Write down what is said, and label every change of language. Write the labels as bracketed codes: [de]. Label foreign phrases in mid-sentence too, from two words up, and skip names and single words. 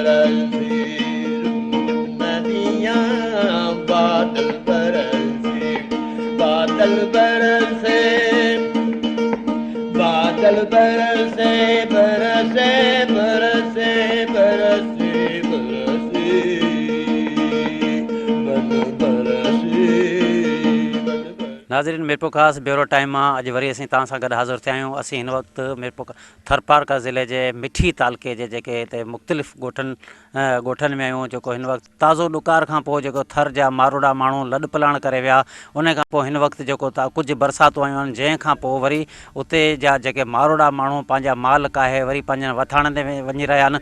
[hi] बरसे नदियाँ बादल बरसे बादल बरसे बादल बरसे बरसे बरसे बरसे बरसे बन बरसे [sd] नाज़रीन मिरपुर ख़ास ब्यूरो टाइम में अज वरी असीं तव्हां सां गॾु हाज़िर थिया आहियूं। असीं हिन वक़्तु मिरपुर थरपारकर ज़िले जे मिठी तालुके जे जेके हिते मुख़्तलिफ़ ॻोठनि में आहियूं। जेको हिन वक़्तु ताज़ो ॾुकार खां पोइ जेको थर जा मारोड़ा माण्हू लॾ पलाण करे विया, उन खां पोइ हिन वक़्तु जेको कुझु बरसातूं आयूं आहिनि, जंहिंखां पोइ वरी उते जा जेके मारोड़ा माण्हू पंहिंजा माल काहे वरी पंहिंजनि वथाणनि ते वञी रहिया आहिनि।